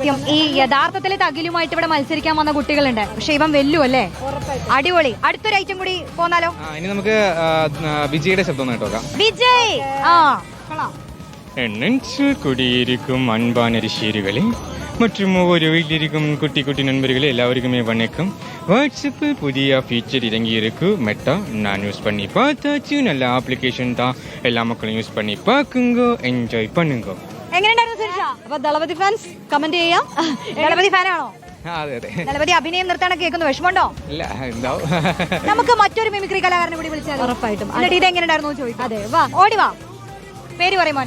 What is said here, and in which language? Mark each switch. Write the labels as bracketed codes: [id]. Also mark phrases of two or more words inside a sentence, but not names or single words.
[ml] ഈ യഥാർത്ഥത്തിൽ തകിലുമായിട്ട് ഇവിടെ മത്സരിക്കാൻ വന്ന കുട്ടികളുണ്ട്, പക്ഷെ ഇവൻ വെല്ലു അല്ലേ? അടിപൊളി. അടുത്തൊരു ഐറ്റം കൂടി പോന്നാലോ? ഇനി നമുക്ക് വിജയുടെ ശബ്ദം ഒന്ന് കേട്ടോക്കാം. വിജയ്. [ta] என் நெஞ்சில் குடியிருக்கும் அன்பான ரசிகர்களே மற்றும் ஒவ்வொரு வீட்டிலிருக்கும் குட்டி குட்டி நண்பர்களே எல்லாருக்குமே வணக்கம். வாட்ஸ்அப்பில் புதிய ஃபீச்சர் இறங்கி இருக்கு மெட்டா. நான் யூஸ் பண்ணி பார்த்தாச்சு. நல்ல ஆப்ளிகேஷன் தான். எல்லா மக்களும் யூஸ் பண்ணி பார்க்குங்க, എൻജോയ് பண்ணுங்க. [ml] എങ്ങനെയുണ്ടായിരുന്നു സുരക്ഷ? അപ്പൊ ദളപതി ഫാൻസ് കമന്റ് ചെയ്യാം. ദളപതി ഫാനാണോ? അതെ അതെ. ദളപതി അഭിനയം നിർത്താനൊക്കെ കേൾക്കുന്നു, വിഷമമുണ്ടോ? ഇല്ല, എന്താവും. നമുക്ക് മറ്റൊരു മിമിക്രി കലാകാരനെ കൂടി വിളിച്ചാൽ ഉറപ്പായിട്ടും. എന്നിട്ട് ഇത് എങ്ങനെയുണ്ടായിരുന്നു ചോദിക്കും. അതെ, വാ ഓടി വാ. പേര് പറയും മോനെ.